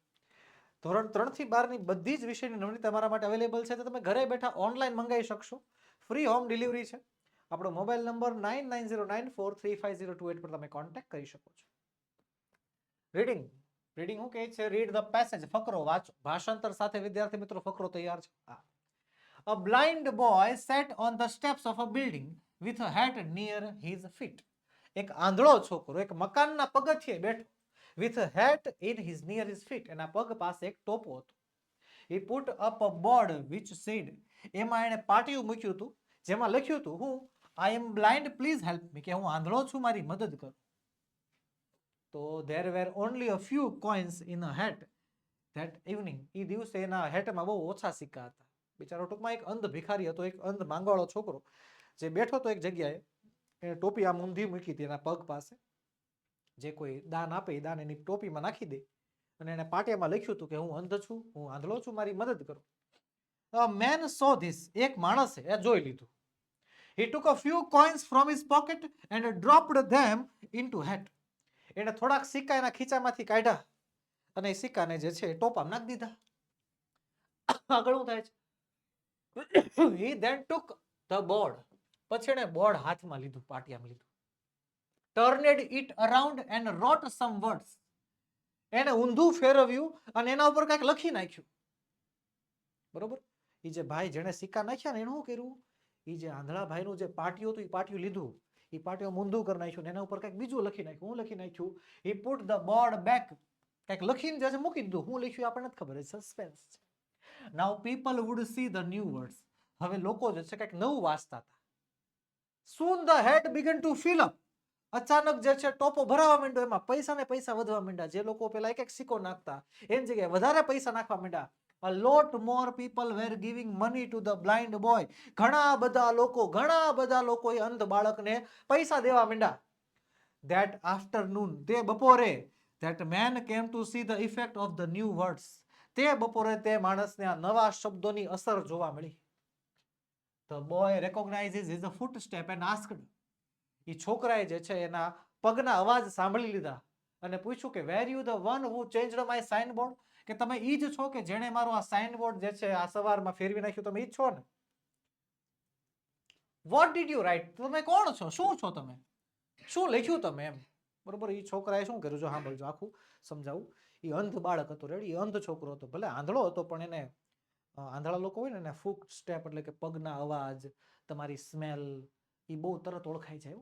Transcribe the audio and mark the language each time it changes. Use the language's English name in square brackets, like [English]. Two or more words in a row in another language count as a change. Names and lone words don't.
[Gujarati] ધોરણ 3 થી 12ની બધી જ વિષયની નવનીત તમારા માટે અવેલેબલ છે. તો તમે ઘરે બેઠા ઓનલાઈન મંગાવી શકશો. [English] free home delivery [Gujarati] છે. આપણો મોબાઈલ નંબર 9909435028 પર તમે કોન્ટેક્ટ કરી શકો છો. રીડિંગ રીડિંગ શું કહે છે? [English] read the passage, [Gujarati] ફકરો વાંચો. ભાષાંતર સાથે વિદ્યાર્થી મિત્રો ફકરો તૈયાર છે. [English] A blind boy sat on the steps of a building with a hat near his feet. [Gujarati] એક આંધળો છોકરો એક મકાનના પગથિયે બેઠો, [English] with a hat in his near his feet, [Gujarati] એના પગ પાસે એક ટોપો હતો. [English] He put up a board which said, [Gujarati] એમાં એણે પાટિયું મૂક્યું હતું જેમાં લખ્યું હતું, હું [English] I am blind, please help me, [Gujarati] કે હું આંધળો છું, મારી મદદ કરો. [English] તો there were only a few coins in a hat that evening. [Gujarati] એ દિવસે એના હેટમાં બહુ ઓછા સિક્કા હતા. બિચારો ટૂંકમાં એક અંધ ભિખારી હતો, એક અંધ માંગવાળો છોકરો જે બેઠો હતો એક જગ્યાએ. એને ટોપી આમ ઊંધી મૂકી હતી એના પગ પાસે. જે કોઈ દાન આપે એ દાન એની ટોપીમાં નાખી દે. અને એને પાટિયામાં લખ્યું હતું કે હું અંધ છું, હું આંધળો છું, મારી મદદ કરો. [English] A man saw this. [Gujarati] એક માણસે એ જોઈ લીધું. [English] He took a few coins from his pocket and dropped them into hat. [Gujarati] એને થોડાક સિક્કા એના ખીચામાંથી કાઢ્યા અને એ સિક્કાને જે છે ટોપામાં નાખી દીધા. આગળ શું થાય છે? [English] He then took the board. [Gujarati] પછી એને બોર્ડ હાથમાં લીધું, પાટિયામાં લીધું. [English] Turned it around and wrote some words. [Gujarati] એને ઊંધું ફેરવ્યું અને એના ઉપર કંઈક લખી નાખ્યું. બરોબર? એ જે ભાઈ જેણે સિક્કા નાખ્યા ને એને શું કર્યું? એ જે આંધળા ભાઈનું જે પાટિયું હતું એ પાટિયું લીધું, એ પાટિયું ઊંધું કરી નાખ્યું ને એના ઉપર કંઈક બીજું લખી નાખ્યું. હું લખી નાખ્યું? [English] He put the board back. [Gujarati] કંઈક લખીને જે મૂકી દીધું. હું લખ્યું આપણને નથી ખબર, સસ્પેન્સ છે. [English] Now people would see the new words. [Gujarati] હવે લોકો જે છે કંઈક નવું વાંચતા હતા. [English] Soon the head began to fill up. [Gujarati] અચાનક જે છે ટોપો ભરાવા માંડ્યો. એમાં પૈસા ને પૈસા વધવા માંડ્યા. જે લોકો પેલા એક એક સિક્કો નાખતા એની જગ્યાએ વધારે પૈસા નાખવા માંડ્યા. [English] A lot more people were giving money to the blind boy. [Gujarati] ઘણા બધા લોકો એ અંધ બાળકને પૈસા દેવા માંડ્યા. [English] That afternoon, [Gujarati] તે બપોરે, [English] that man came to see the effect of the new words. [Gujarati] તે બપોરે તે માણસને આ નવા શબ્દોની અસર જોવા મળી. [English] The boy recognizes his footstep and asked. [Gujarati] એ છોકરાએ જે છે એના પગના અવાજ સાંભળી લીધા અને પૂછ્યું કે [English] were you the one who changed my signboard? [Gujarati] કે તમે ઈ જ છો કે જેણે મારો આ સાઇનબોર્ડ જે છે આ સવારમાં ફેરવી નાખ્યું? તમે ઈ જ છો ને? [English] What did you write? [Gujarati] તમે કોણ છો? શું છો તમે? શું લખ્યું તમે? એમ બરોબર. એ છોકરાએ શું કર્યું? જો સાંભળજો, આખું સમજાવું. એ અંધ બાળક હતો, રેડી? એ અંધ છોકરો હતો, ભલે આંધળો હતો પણ એને આંધળા લોકો હોય ને એને [English] foot step [Gujarati] એટલે કે પગના અવાજ, તમારી સ્મેલ એ બહુ તરત ઓળખાઈ જાય.